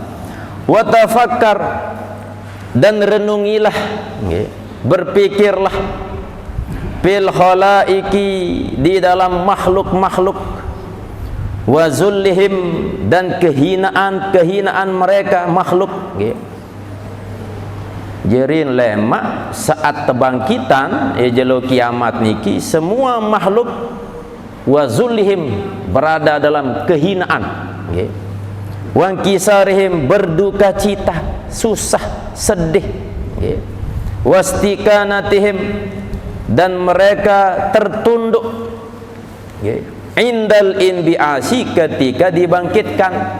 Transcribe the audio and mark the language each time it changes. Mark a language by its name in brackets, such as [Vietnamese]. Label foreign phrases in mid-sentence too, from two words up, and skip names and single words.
[Arabic] وتفكر, [Indonesian] dan renungilah, berpikirlah, [Arabic] في الخلائق, [Indonesian] di dalam makhluk-makhluk, [Arabic] وذلهم, [Indonesian] dan kehinaan mereka makhluk. [Sasak] Jerin lemak saat terbangkitan jelo kiamat niki, [Indonesian] semua makhluk [Arabic] وذلهم, [Indonesian] berada dalam kehinaan, [Arabic] وانكسارهم, [Indonesian] berduka cita, susah, sedih, wastikanatihim, dan mereka tertunduk, [Arabic] عند الانبعاث, [Indonesian] ketika dibangkitkan.